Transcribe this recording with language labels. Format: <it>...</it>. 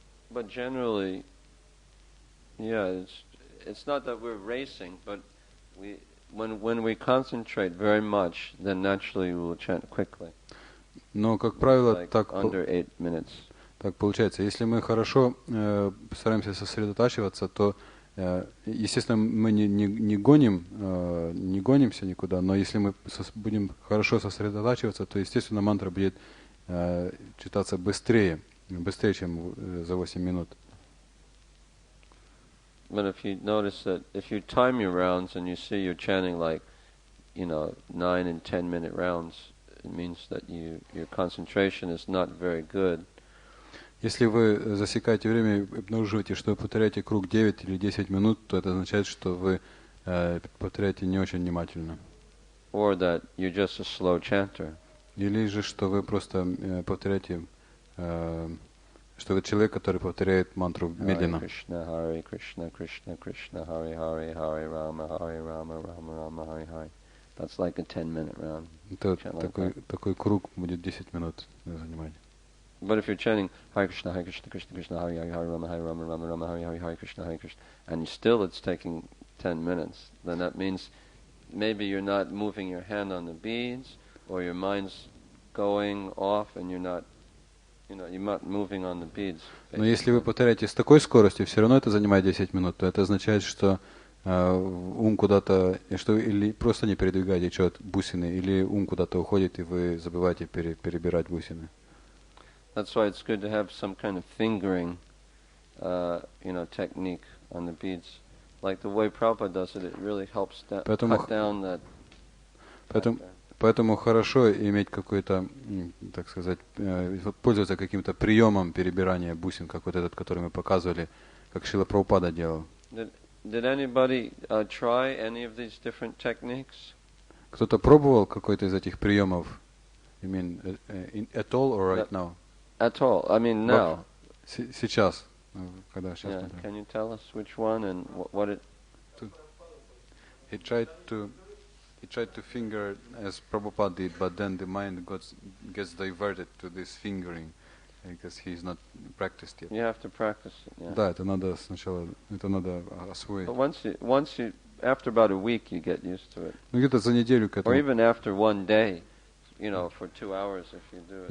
<en>But generally, yeah, it's not that we're racing, but when we concentrate very much, then naturally we will chant quickly.</en> <ru>Но, как правило,</ru> <en>like under 8 minutes.</en> <ru>Так получается. Если мы хорошо стараемся сосредотачиваться, то, естественно, мы не гонимся никуда, но если мы будем хорошо сосредотачиваться, то, естественно, мантра будет читаться быстрее, чем за 8 минут.</ru> <en>But if you notice that if you time your rounds and you see you're chanting like, 9 and 10 minute rounds, it means that your concentration is not very good.</en> <ru>Если вы засекаете время и обнаруживаете, что вы повторяете круг 9 или 10 минут, то это означает, что вы повторяете не очень внимательно.</ru> <en>Or that you're just a slow chanter.</en> <ru>Или же, что вы просто повторяете, что вы человек, который повторяет мантру медленно.</ru> <sa>Hare Krishna, Krishna Krishna, Hare Hare, Hare Rama, Rama Rama, Hare Hare.</sa> <en>That's like a 10-minute round.</en> <ru>Это такой круг будет 10 минут занимать.</ru> <en>But if you're chanting Hare Krishna, Krishna Krishna, Hare Hare, Hare Rama, Rama, Hare Hare, Hare Krishna, and still it's taking 10 minutes, then that means maybe you're not moving your hand on the beads, or your mind's going off, and you're not moving on the beads.</en> <ru>Но если вы повторяете с такой скоростью, все равно это занимает 10 минут, то это означает, что ум куда-то, что или просто не передвигаете счет бусины, или ум куда-то уходит, и вы забываете перебирать бусины.</ru> <en>That's why it's good to have some kind of fingering, technique on the beads. Like the way Prabhupada does it, it really helps cut down that.</en> <ru>Поэтому хорошо иметь какой-то, так сказать, пользоваться каким-то приемом перебирания бусин, как вот этот, который мы показывали, как Шрила Прабхупада делал.</ru> <en>Did anybody try any of these different techniques?</en> <ru>Кто-то пробовал какой-то из этих приемов?</ru> <en>You mean at all or right now? At all. I mean now.</en> <ru>Сейчас. Когда сейчас</ru> <en>Yeah.</en> <ru>смотрю.</ru> <en>Can you tell us which one and what it? He tried to finger as Prabhupada did, but then the mind gets diverted to this fingering because he's not practiced yet. You have to practice it. Yeah.</en> <ru>Да, это надо сначала, это надо освоить.</ru> <en>But once you, after about a week, you get used to it.</en> <ru>Ну где-то за неделю к</ru> <en>Or</en> <ru>этому.</ru> <en>even after one day, you know, for 2 hours if you do it.</en>